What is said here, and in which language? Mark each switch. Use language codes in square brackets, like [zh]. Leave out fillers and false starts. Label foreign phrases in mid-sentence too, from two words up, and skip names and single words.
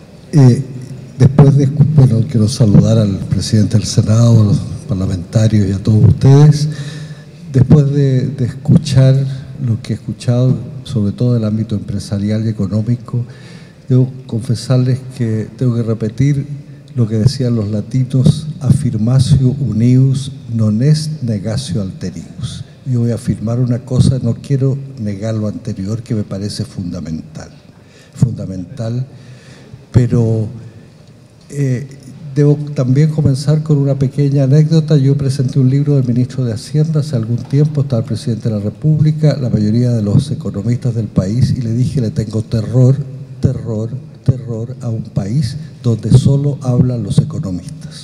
[es] Después de, bueno, quiero saludar al presidente del Senado, a los parlamentarios y a todos ustedes. Después de escuchar lo que he escuchado, sobre todo en el ámbito empresarial y económico, debo confesarles que tengo que repetir lo que decían los latinos: [la] affirmatio unius non est negatio alterius. [es] Yo voy a afirmar una cosa, no quiero negar lo anterior, que me parece fundamental, pero debo también comenzar con una pequeña anécdota. Yo presenté un libro del ministro de Hacienda hace algún tiempo, estaba el presidente de la República, la mayoría de los economistas del país, y le dije: le tengo terror a un país donde solo hablan los economistas.